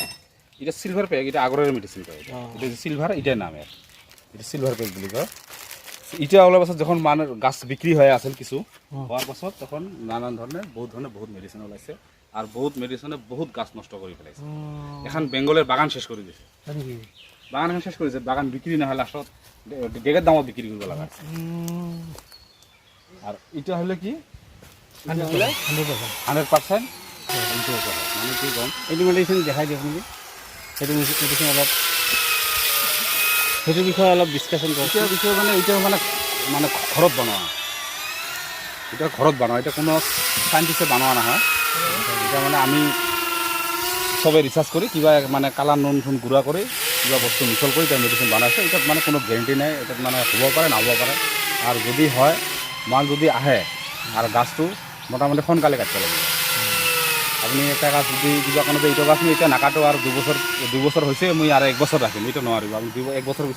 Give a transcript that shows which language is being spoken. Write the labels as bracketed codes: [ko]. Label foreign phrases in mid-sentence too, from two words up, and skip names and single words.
[bn] এটা [en] silver pack [bn] এটা আগরের মেডিসিন কয় এটা সিলভার এটাই নামে এটা [en] silver pack [bn] বলি কয় এটা ওলার পাছত যখন মানে গাছ বিক্রি হয়ে আসেন কিছু হওয়ার পাছত তখন নানান ধরনের বহুত মেডিসিন ওলাইছে আর বহুত মেডিসিনে বহুত গাছ নষ্ট করে ফেলাইছে এখন বেঙ্গলের বাগান শেষ করে দিয়েছে বাগান শেষ করেছে বাগান বিক্রি না হয় লাস্টত ডেগের দামত বিক্রি করবো লাগা আর এটা হলে কি 100% মানে কি কম [as] এইটো মেডিচিন দেখাই দিয়ক নেকি সেইটো মেডিচিন অলপ সেইটো বিষয়ে অলপ ডিছকাশ্যন কৰক এটার বিষয়ে মানে এটা মানে ঘৰত বনোৱা এটা ঘৰত বনোৱা এটা কোনো সাইন্টিষ্টে বনোৱা নহয় এটা মানে আমি সবে রিসার্চ করি কিবা মানে কালা নুন ঠুন গুঁড়া করে কিবা বস্তু মিছল করে এটা মেডিসিন বানাইছে এটাত মানে কোনো গ্যারেন্টি নাই এটাত মানে হ'ব পাৰে নহ'ব পাৰে আৰু যদি হয় মাল যদি আহে আৰু গাছটো মোটামুটি সোনকালে কাটিব লাগিব আপুনি এটা গাছ যদি কিবা কাৰণে এইটো গাছ মই এতিয়া নাকাটো আৰু 2 বছৰ হৈছে মই আৰু 1 বছৰ ৰাখিম এইটো নোৱাৰিব আপুনি 1 বছৰ পিছত